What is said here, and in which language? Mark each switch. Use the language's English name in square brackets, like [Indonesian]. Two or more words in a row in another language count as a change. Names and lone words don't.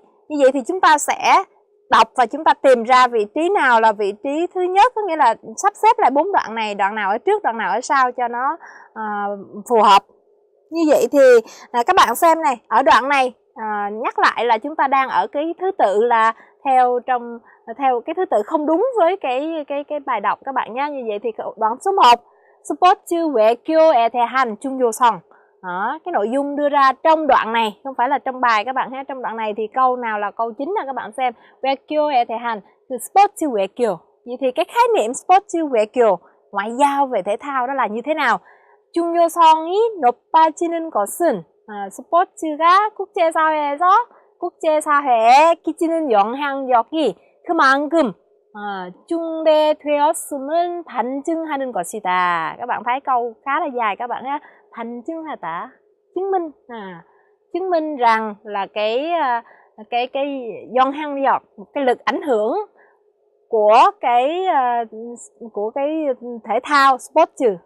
[Vietnamese] Như vậy thì chúng ta sẽ đọc và chúng ta tìm ra vị trí nào là vị trí thứ nhất, có nghĩa là sắp xếp lại 4 đoạn này, đoạn nào ở trước, đoạn nào ở sau cho nó phù hợp. Như vậy thì các bạn xem này, ở đoạn này nhắc lại là chúng ta đang ở cái thứ tự là theo cái thứ tự không đúng với cái bài đọc các bạn nhé. Như vậy thì đoạn số 1 Sport [Korean] 외교 에 대한 중요성. [Vietnamese] Cái nội dung đưa ra trong đoạn này, không phải là trong bài các bạn ha. Trong đoạn này thì câu nào là câu chính là các bạn xem. [Korean] 외교 에 대한 từ sport 외교. [Vietnamese] Vậy thì cái khái niệm sport 외교, ngoại giao về thể thao đó là như thế nào? [Korean] 중요성이 높아지는 것은 스포츠가 국제사회에 끼치는 영향력이 그만큼 중대되었음을 반증하는 것이다. [Vietnamese] Các bạn thấy câu khá là dài các bạn ha. 반증하다, chứng minh rằng là cái 영향력, cái lực ảnh hưởng của cái thể thao sport.